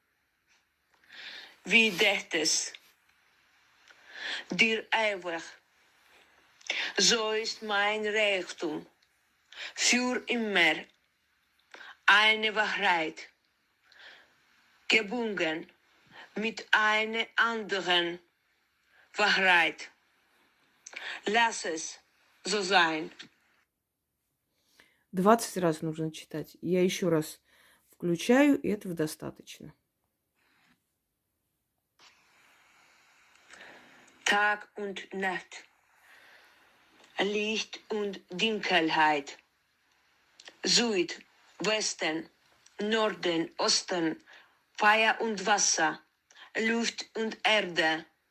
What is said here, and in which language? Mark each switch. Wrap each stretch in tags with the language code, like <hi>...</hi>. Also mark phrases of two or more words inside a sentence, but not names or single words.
<de>Wie dächtest dir ewig, so ist mein Reichtum, für immer eine Wahrheit, gebunden mit einer anderen Wahrheit. Lass es so sein.</de> <ru>20 раз нужно читать. Я еще раз включаю, и этого достаточно.</ru> <de>Tag und Nacht, Licht und Dunkelheit, Süd, Westen, Norden, Osten, Feuer und Wasser, Luft und Erde.</de>